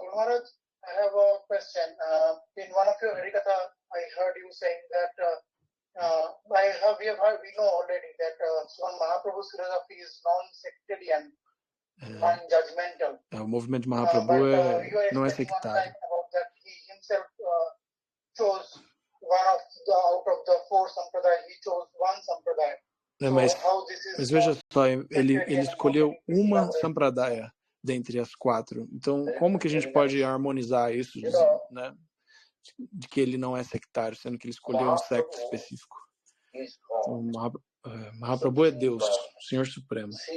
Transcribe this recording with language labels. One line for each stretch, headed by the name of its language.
English: Maharaj, I have a question. In one of your Harikatha, I heard you saying that we know already that Swan Mahaprabhu's philosophy is non-sectarian, non-judgmental.
Portuguese: O movimento de Mahaprabhu não é sectário.
English: He himself chose out of the four sampradaya, he chose one sampradaya.
Portuguese: Mas veja só, ele escolheu uma sampradaya dentre as quatro. Então, como que a gente pode harmonizar isso, né? De que ele não é sectário, sendo que ele escolheu um secto específico? Então, Mahaprabhu é Deus, o Senhor Supremo.